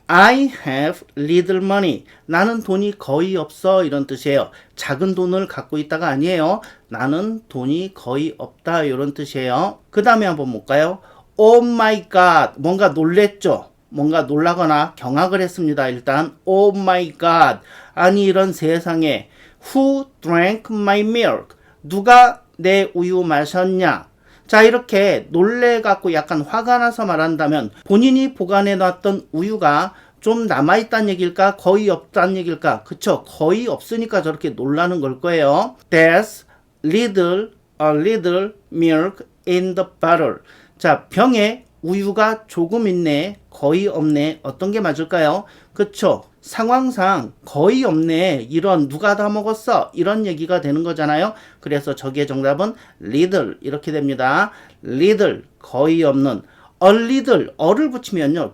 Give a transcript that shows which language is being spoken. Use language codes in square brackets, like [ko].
[en] I have little money. [ko] 나는 돈이 거의 없어. 이런 뜻이에요. 작은 돈을 갖고 있다가 아니에요. 나는 돈이 거의 없다. 이런 뜻이에요. 그 다음에 한번 볼까요? [en] Oh my god. [ko] 뭔가 놀랬죠? 뭔가 놀라거나 경악을 했습니다. 일단 [en] Oh my god. [ko] 아니 이런 세상에 [en] Who drank my milk? [ko] 누가 내 우유 마셨냐? 자, 이렇게 놀래갖고 약간 화가 나서 말한다면 본인이 보관해놨던 우유가 좀 남아있다는 얘기일까? 거의 없다는 얘기일까? 그쵸? 거의 없으니까 저렇게 놀라는 걸 거예요. [en] There's a little milk in the bottle. [ko] 자, 병에 우유가 조금 있네. 거의 없네. 어떤 게 맞을까요? 그쵸? 상황상 거의 없네. 이런 누가 다 먹었어? 이런 얘기가 되는 거잖아요. 그래서 저기의 정답은 little 이렇게 됩니다. little 거의 없는 a little 어를 붙이면요.